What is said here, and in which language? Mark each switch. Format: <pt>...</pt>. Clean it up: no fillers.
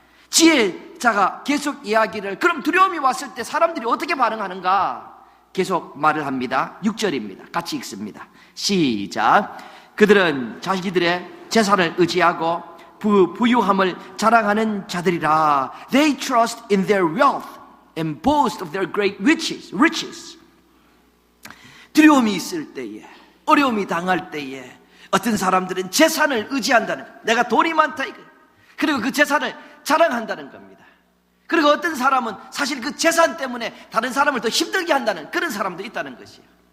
<ko>지혜자가 계속 이야기를, 그럼 두려움이 왔을 때 사람들이 어떻게 반응하는가 계속 말을 합니다. 6절입니다. 같이 읽습니다. 시작. 그들은 자기들의 재산을 의지하고 부유함을 자랑하는 자들이라.</ko> <en>They trust in their wealth and boast of their great riches.</en> <ko>두려움이 있을 때에, 어려움이 당할 때에 어떤 사람들은 재산을 의지한다는 거예요. 내가 돈이 많다 이거. 그리고 그 재산을 자랑한다는 겁니다. 그리고 어떤 사람은 사실 그 재산 때문에 다른 사람을 더 힘들게 한다는 그런 사람도 있다는 것이에요.</ko>